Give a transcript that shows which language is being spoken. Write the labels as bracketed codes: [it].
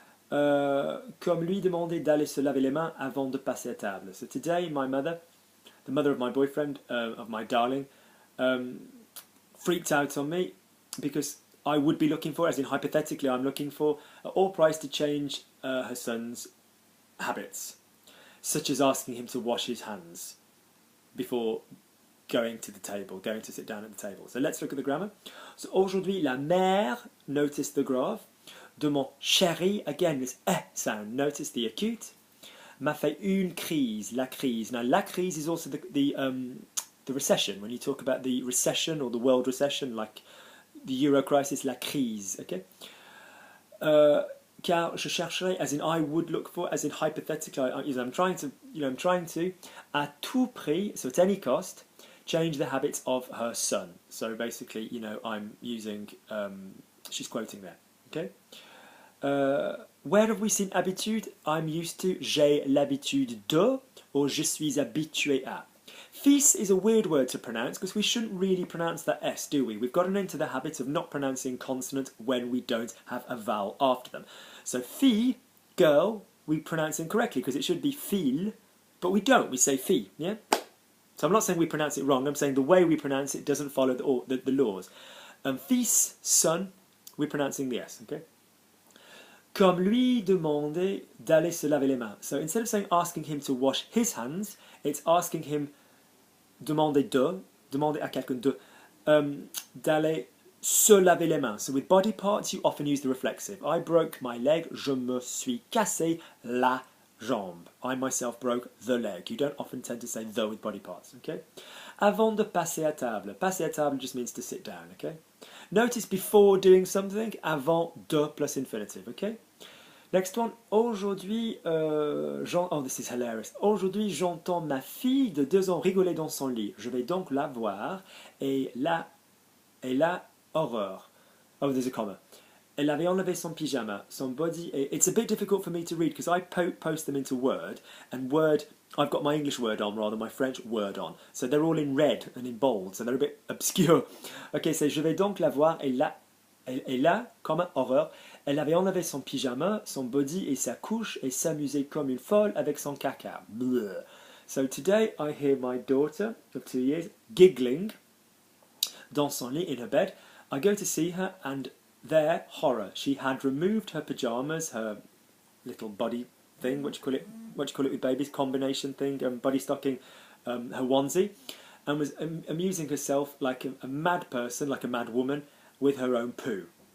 [fr] Comme lui demander d'aller se laver les mains avant de passer à table. [en] So today, my mother, the mother of my boyfriend, of my darling, freaked out on me because I would be looking for, as in hypothetically I'm looking for, at all price to change her son's habits, such as asking him to wash his hands before going to the table, going to sit down at the table. So let's look at the grammar. So [fr] aujourd'hui, la mère, [en] notice the graph, [fr] de mon chéri, [en] again this sound, notice the acute, [fr] m'a fait une crise, la crise. [en] Now [fr] la crise [en] is also the recession. When you talk about the recession or the world recession, like the Euro crisis, la crise, okay? [fr] Car je chercherais, [en] as in I would look for, as in hypothetically, I'm trying to, [fr] à tout prix, [en] so at any cost, change the habits of her son. So basically, I'm using, she's quoting there, okay? Where have we seen habitude? I'm used to, [fr] j'ai l'habitude de, [en] or [fr] je suis habitué à. [en] Fils is a weird word to pronounce because we shouldn't really pronounce that S, do we? We've gotten into the habit of not pronouncing consonants when we don't have a vowel after them. So fille, girl, we pronounce incorrectly because it should be fille, but we don't. We say fille, yeah? So I'm not saying we pronounce it wrong. I'm saying the way we pronounce it doesn't follow the laws. Fils, son, we're pronouncing the S, okay? [fr] Comme lui demandait d'aller se laver les mains. [en] So instead of saying asking him to wash his hands, it's asking him [fr] demander à quelqu'un de, d'aller se laver les mains. [en] So with body parts, you often use the reflexive. I broke my leg, [fr] je me suis cassé la jambe. [en] I myself broke the leg. You don't often tend to say the with body parts, okay? [fr] Avant de passer à table. Passer à table [en] just means to sit down, okay? Notice before doing something, [fr] avant de [en] plus infinitive, okay? Next one, [fr] aujourd'hui, [en] oh this is hilarious. [fr] Aujourd'hui, j'entends ma fille de 2 ans rigoler dans son lit. Je vais donc la voir et la horreur. [en] Oh, there's a comma. [fr] Elle avait enlevé son pyjama, son body. [en] It's a bit difficult for me to read because I post them into Word, and Word, I've got my English word on rather than my French word on. So they're all in red and in bold, so they're a bit obscure. Okay, so [fr] je vais donc la voir et là, comme horreur, elle avait enlevé son pyjama, son body et sa couche et s'amusait comme une folle avec son caca. Bleh. [en] So today I hear my daughter of 2 years giggling [fr] dans son lit [en] in her bed. I go to see her and there, horror, she had removed her pyjamas, her little body thing, what do you call it with babies, combination thing, body stocking, her onesie, and was amusing herself like a mad person, like a mad woman, with her own poo.